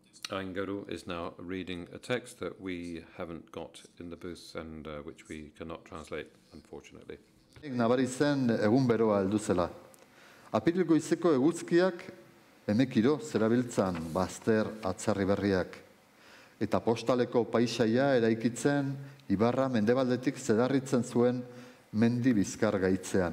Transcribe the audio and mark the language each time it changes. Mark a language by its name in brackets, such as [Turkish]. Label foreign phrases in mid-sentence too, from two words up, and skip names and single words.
[English] Aingeru is now reading a text that we haven't got in the booth and which we cannot translate, unfortunately. [Basque] Nabari zen egun beroa heldu zela. Apirilgo izeko eguzkiak emekiro zerabiltzan bazter atzarri berriak. Eta postaleko paisaia eraikitzen ibarra mendebaldetik zedarritzen zuen mendi bizkar gaitzean.